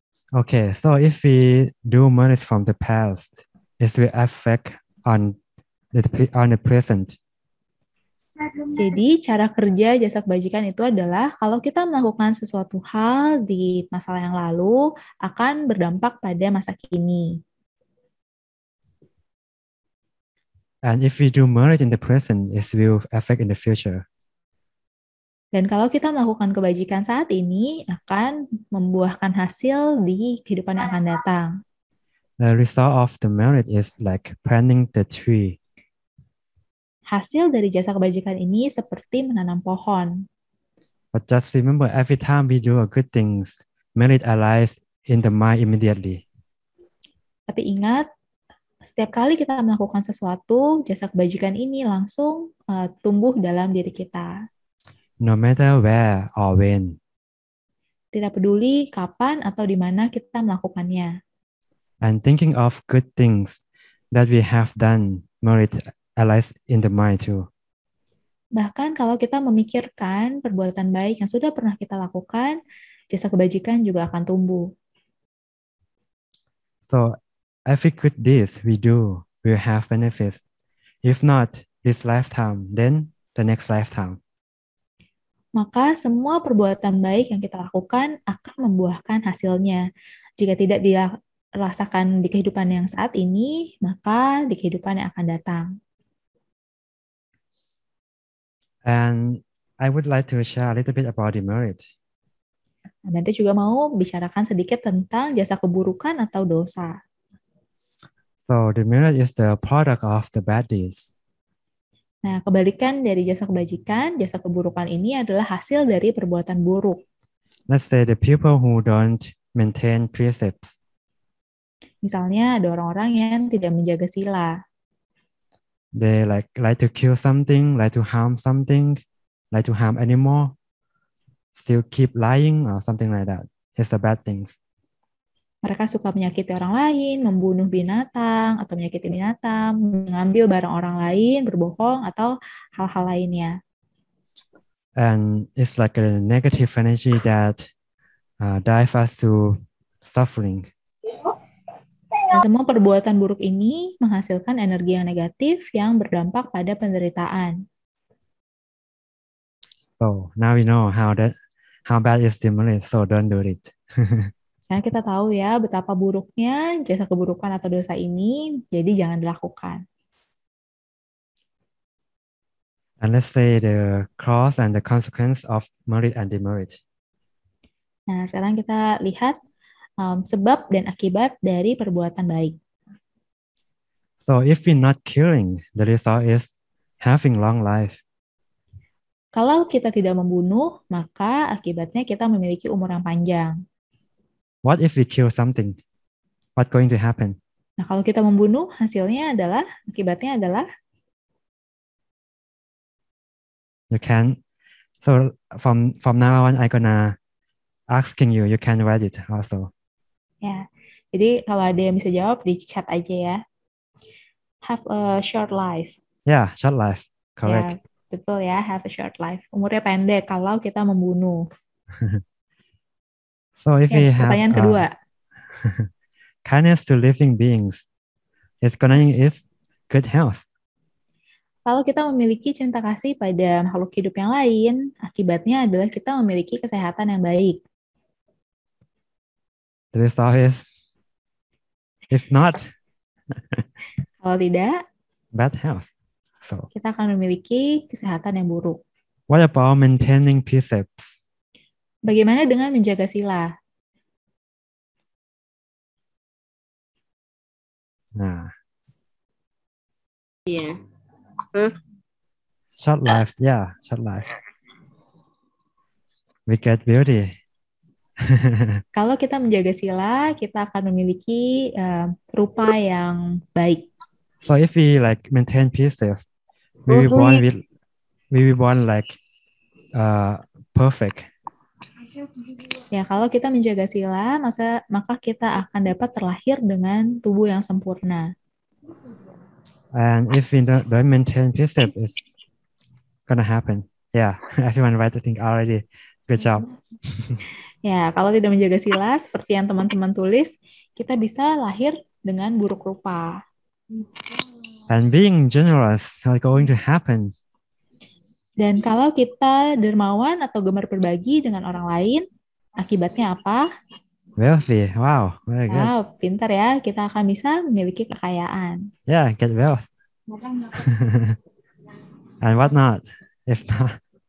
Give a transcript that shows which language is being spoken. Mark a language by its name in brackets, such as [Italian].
[English] Okay, so if we do merit from the past, it will affect on the present. [Indonesian] Jadi cara kerja jasa kebajikan itu adalah kalau kita melakukan sesuatu hal di masa yang lalu akan berdampak pada masa kini. [English] And if we do merit in the present, it will affect in the future. [Indonesian] Dan kalau kita melakukan kebajikan saat ini akan membuahkan hasil di kehidupan yang akan datang. [English] The result of the merit is like planting the tree. [Indonesian] Hasil dari jasa kebajikan ini seperti menanam pohon. [English] But just remember, every time we do a good things, merit arises in the mind immediately. [Indonesian] Tapi ingat, setiap kali kita melakukan sesuatu, jasa kebajikan ini langsung tumbuh dalam diri kita. [English] No matter where or when. [Indonesian] Tidak peduli kapan atau di mana kita melakukannya. [English] And thinking of good things that we have done, merit arises in the mind too. [Indonesian] Bahkan kalau kita memikirkan perbuatan baik yang sudah pernah kita lakukan, jasa kebajikan juga akan tumbuh. [English] So every good deed we do will have benefits. If not this lifetime, then the next lifetime. [Indonesian] Maka semua perbuatan baik yang kita lakukan akan membuahkan hasilnya. Jika tidak dirasakan di kehidupan yang saat ini, maka di kehidupan yang akan datang. [English] And I would like to share a little bit about the merit. [Indonesian] Nanti juga mau bicarakan sedikit tentang jasa keburukan atau dosa. [English] So the merit is the product of the bad deeds. [Indonesian] Nah, kebalikan dari jasa kebajikan, jasa keburukan ini adalah hasil dari perbuatan buruk. [English] Let's say the people who don't maintain precepts. [Indonesian] Misalnya ada orang-orang yang tidak menjaga sila. [English] They like to kill something, like to harm something, like to harm animal, still keep lying or something like that. It's the bad things. [Indonesian] Mereka suka menyakiti orang lain, membunuh binatang atau menyakiti binatang, mengambil barang orang lain, berbohong atau hal-hal lainnya. [English] And it's like a negative energy that drive us to suffering. [Indonesian] Dan semua perbuatan buruk ini menghasilkan energi yang negatif yang berdampak pada penderitaan. [English] So now we know how bad is the merit, so don't do it. [Indonesian] Sekarang kita tahu ya betapa buruknya jasa keburukan atau dosa ini, jadi jangan dilakukan. [English] And let's say the cause and the consequence of merit and demerit. [Indonesian] Nah, sekarang kita lihat sebab dan akibat dari perbuatan baik. [English] So if we're not killing, the result is having long life. [Indonesian] Kalau kita tidak membunuh, maka akibatnya kita memiliki umur yang panjang. [English] What if we kill something? What's going to happen? [Indonesian] Nah, kalau kita membunuh, akibatnya adalah [English] You can. So from now on, I'm gonna asking you. You can write it also. [Indonesian] ya. Jadi kalau ada yang bisa jawab di chat aja ya. [English] Have a short life. Yeah, short life. Correct. [Indonesian] Ya, betul ya, [English] have a short life. [Indonesian] Umurnya pendek kalau kita membunuh. [English] So if we have [Indonesian] pertanyaan kedua. [English] kindness to living beings, it's gonna is good health. [Indonesian] Kalau kita memiliki cinta kasih pada makhluk hidup yang lain, akibatnya adalah kita memiliki kesehatan yang baik. [English] The result is, if not, [Indonesian] Kalau tidak, [English] bad health. So [Indonesian] kita akan memiliki kesehatan yang buruk. [English] what about maintaining precepts? [Indonesian] Bagaimana dengan menjaga sila? Nah, Iya. [English] short life, yeah, short life. We get beauty. [Indonesian] Kalau kita menjaga sila, kita akan memiliki rupa yang baik. [English] So if we like maintain precepts, we will born like perfect. [Indonesian] Ya, kalau kita menjaga sila, maka kita akan dapat terlahir dengan tubuh yang sempurna. [English] And if we don't maintain precept, it's gonna happen. Yeah, everyone write the thing already. Good job. [Indonesian] Ya, kalau tidak menjaga sila, seperti yang teman-teman tulis, kita bisa lahir dengan buruk rupa. [English] And being generous is going to happen. [Indonesian] Dan kalau kita dermawan atau gemar berbagi dengan orang lain, akibatnya apa? [English] Wealthy. Wow, very good. [Indonesian] Wow, pintar ya. Kita akan bisa memiliki kekayaan. [English] Yeah, get wealth. And what not? If not,